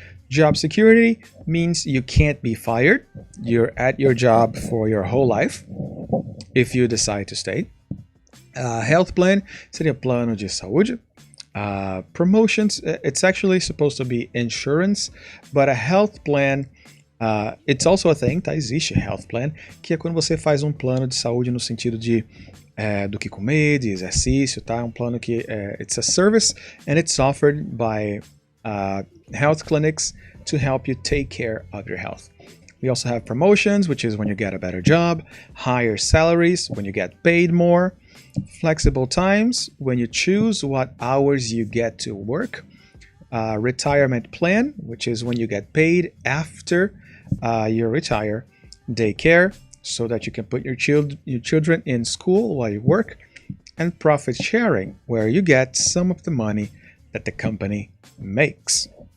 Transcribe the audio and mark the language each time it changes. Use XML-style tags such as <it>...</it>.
<en>Job security means you can't be fired. You're at your job for your whole life if you decide to stay. Health plan</en> <pt>seria plano de saúde.</pt> <en>Promotions, it's actually supposed to be insurance, but a health plan, it's also a thing, tá?</en> <pt>Existe health plan, que é quando você faz um plano de saúde no sentido de do que comer, de exercício, tá? Um plano que</pt> <en>it's a service and it's offered by health clinics to help you take care of your health. We also have promotions, which is when you get a better job, higher salaries, when you get paid more, flexible times, when you choose what hours you get to work, retirement plan, which is when you get paid after you retire, daycare, so that you can put your children in school while you work, and profit sharing, where you get some of the money that the company makes.</en>